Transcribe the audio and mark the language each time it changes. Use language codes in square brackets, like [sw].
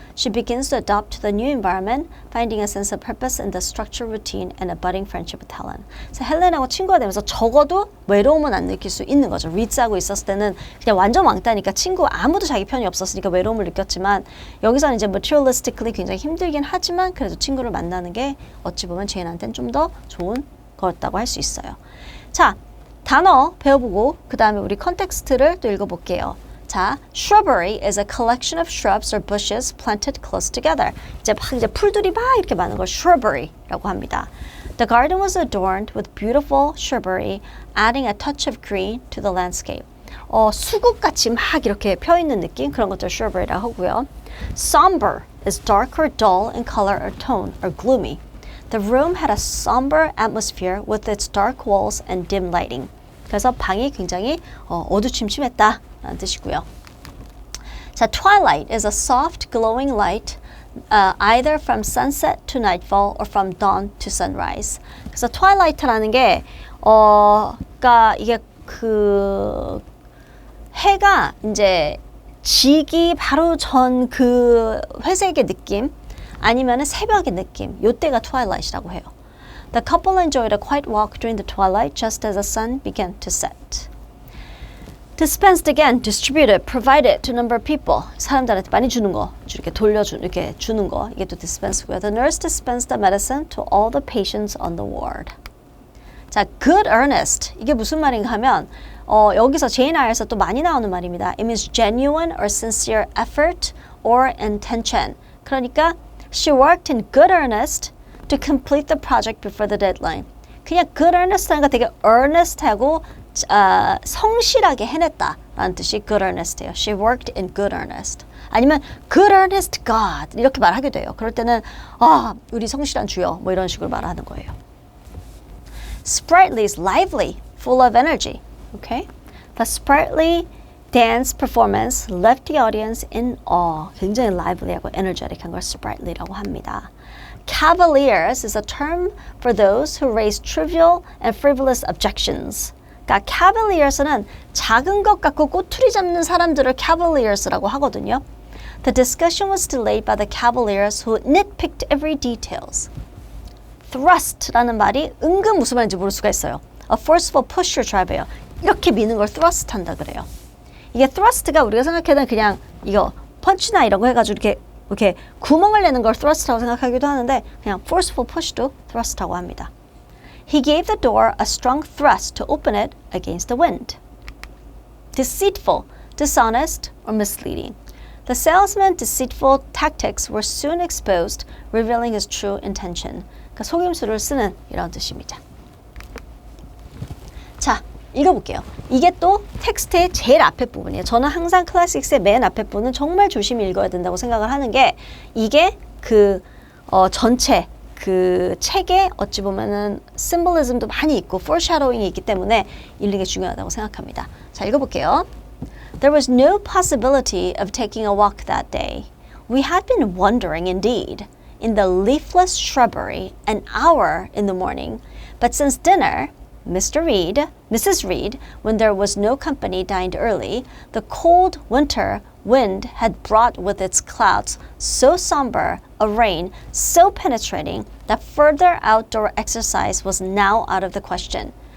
[en] She begins to adapt to the new environment, finding a sense of purpose in the structured routine and a budding friendship with Helen. [ko] 그래서 헬렌하고 친구가 되면서 적어도 외로움은 안 느낄 수 있는 거죠. 리드하고 있었을 때는 그냥 완전 왕따니까 친구 아무도 자기 편이 없었으니까 외로움을 느꼈지만 여기서는 이제 materialistically 굉장히 힘들긴 하지만 그래도 친구를 만나는 게 어찌 보면 제인한테는 좀 더 좋은 거였다고 할 수 있어요. 자, 단어 배워보고 그 다음에 우리 컨텍스트를 또 읽어볼게요. [en] 자, shrubbery is a collection of shrubs or bushes planted close together. [ko] 이제 풀들이 막 이렇게 많은 걸 shrubbery라고 합니다. [en] The garden was adorned with beautiful shrubbery, adding a touch of green to the landscape. [ko] 수국같이 막 이렇게 펴있는 느낌 그런 것들 shrubbery라고 하고요. [en] Somber is dark or dull in color or tone or gloomy. The room had a somber atmosphere with its dark walls and dim lighting. [ko] 그래서 방이 굉장히 어두침침했다. 라는 뜻이고요. [en] 자, twilight is a soft glowing light either from sunset to nightfall or from dawn to sunrise. [ko] 그래서 twilight라는 게 그러니까 이게 그 해가 이제 지기 바로 전 그 회색의 느낌 아니면은 새벽의 느낌 요때가 twilight이라고 해요. [en] The couple enjoyed a quiet walk during the twilight just as the sun began to set. Dispensed again, distributed, provided to a number of people. [ko] 사람들한테 많이 주는 거, 이렇게 주는 거. 이게 또 dispense고요. [en] The nurse dispensed the medicine to all the patients on the ward. 자, good earnest. [ko] 이게 무슨 말인가 하면 여기서 Jane Eyre에서 또 많이 나오는 말입니다. [en] It means genuine or sincere effort or intention. 그러니까 she worked in good earnest to complete the project before the deadline. [ko] 그냥 good earnest 하니까 되게 earnest하고 성실하게 해냈다라는 뜻이 good earnest예요. [en] She worked in good earnest. [ko] 아니면 [en] good earnest God [ko] 이렇게 말하게 돼요. 그럴 때는 우리 성실한 주여 뭐 이런 식으로 말하는 거예요. [en] Sprightly is lively, full of energy. Okay? The sprightly dance performance left the audience in awe. [ko] 굉장히 lively하고 energetic한 걸 sprightly라고 합니다. [en] Cavaliers is a term for those who raise trivial and frivolous objections. [ko] 그러니까 cavaliers는 작은 것 갖고 꼬투리 잡는 사람들을 cavaliers라고 하거든요. [en] The discussion was delayed by the cavaliers who nitpicked every details. [ko] Thrust라는 말이 은근 무슨 말인지 모를 수가 있어요. [en] A forceful push or drive예요. [ko] 이렇게 미는 걸 thrust 한다 그래요. 이게 thrust가 우리가 생각하는 그냥 이거 펀치나 이런 거 해가지고 이렇게 구멍을 내는 걸 thrust라고 생각하기도 하는데 그냥 forceful push도 thrust라고 합니다. [en] He gave the door a strong thrust to open it against the wind. Deceitful, dishonest, or misleading. The salesman's deceitful tactics were soon exposed, revealing his true intention. [ko] 그러니까 속임수를 쓰는 이런 뜻입니다. 자, 읽어볼게요. 이게 또 텍스트의 제일 앞에 부분이에요. 저는 항상 클래식스의 맨 앞에 부분은 정말 조심히 읽어야 된다고 생각을 하는 게 이게 그 전체 그 책에 어찌 보면은 심볼리즘도 많이 있고 foreshadowing이 있기 때문에 읽는 게 중요하다고 생각합니다. 자, 읽어볼게요. [en] There was no possibility of taking a walk that day. We had been wandering indeed in the leafless shrubbery an hour in the morning, but since dinner, Mrs. Reed, when there was no company, dined early. The cold winter wind had brought with its clouds so somber a rain so penetrating that further outdoor exercise was now out of the question.